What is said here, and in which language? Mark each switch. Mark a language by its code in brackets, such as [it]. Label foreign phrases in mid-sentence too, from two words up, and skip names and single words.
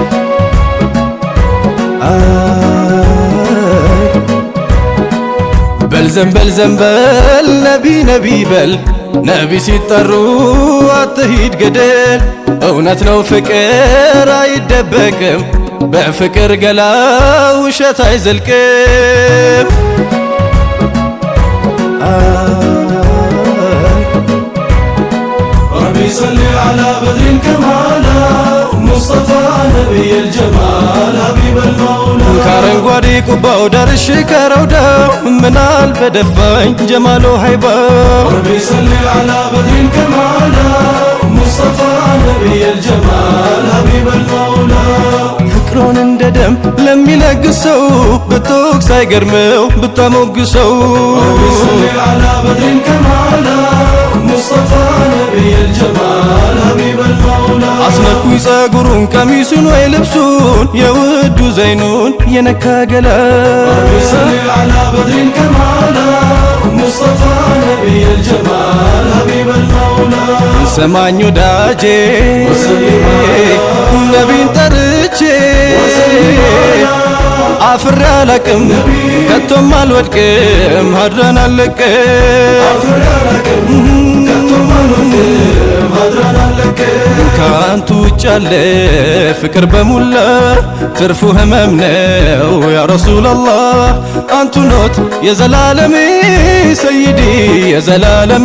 [am] በል ዘንበል ነቢ ነቢ በል ነቢ ሲጠሩ አትሂድ ገደል እውነት ነው ፍቅር አይደበቅም በፍቅር ገላ ውሸት አይዘልቅም [ar] ربي صل على بدر الكمال مصطفى نبي الجمال حبيب المولى [am] ከአረንጓዴ ቁባው ደርሼ ከረውዳው ምናል በደፋኝ ጀማሎ ሃይባው [ar] ربي صل على بدر الكمال مصطفى نبي الجمال حبيب المولى [am] ፍቅሮን እንደ ደም ለሚለግሰው ብትወቅስ አይገርመው ብታሞግሰው [ar] ربي صل على بدر الكمال مصطفى نبي الجمال حبيب المولى [am] አስነኩኝ ጸጉሩን ቀሚሱን ወይ ልብሱን የውዱ ዘይኑን የነካ ገላ [ar] ربي صل على بدر الكمال مصطفى نبي الجمال حبيب المولى [am] ሰማኝ ወዳጄ ነቢን ጠርቼ አፍሬ አላቅም ከቶም አልወድቅም ሀድራን አልለቅም ከአንቱ ውጭ ያለ ፍቅር በሙላ ትርፉ ህመም ነው ያ ረሱላላህ አንቱ ኖት የዘላለሜ ሰይዲ የዘላለሜ